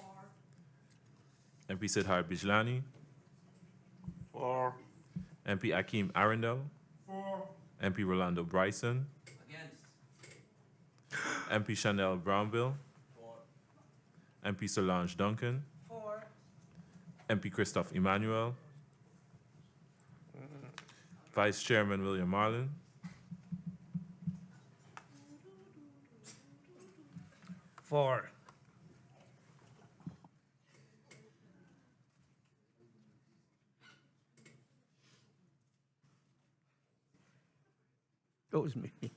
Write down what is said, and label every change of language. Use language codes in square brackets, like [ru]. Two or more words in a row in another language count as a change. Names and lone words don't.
[en] MP Siddharth Bijlani. For. MP Akeem Arundel. MP Rolando Bryson. MP Chanel Brownville. MP Solange Duncan. MP Christophe Emmanuel. Vice Chairman William Marlin. For. That was me.